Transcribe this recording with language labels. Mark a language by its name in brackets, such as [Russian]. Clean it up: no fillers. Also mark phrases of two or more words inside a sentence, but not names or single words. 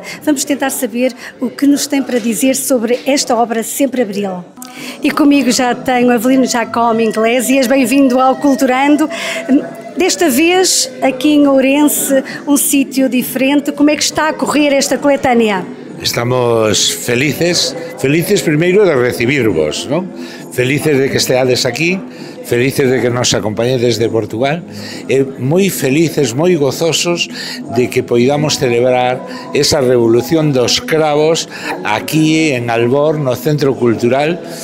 [Portuguese] Vamos tentar saber o que nos tem para dizer sobre esta obra Sempre Abril. E comigo já tenho Avelino Jacome Iglesias, bem-vindo ao Culturando. Desta vez, aqui em Ourense, um sítio diferente. Como é que está a correr esta coletânea? [Galician] Estamos felices primeiro de recibirvos, non? Felices de que esteades aquí, felices de que nos acompañedes de Portugal e moi felices, moi gozosos de que poidamos celebrar esa revolución dos cravos aquí en Albor, no Centro Cultural.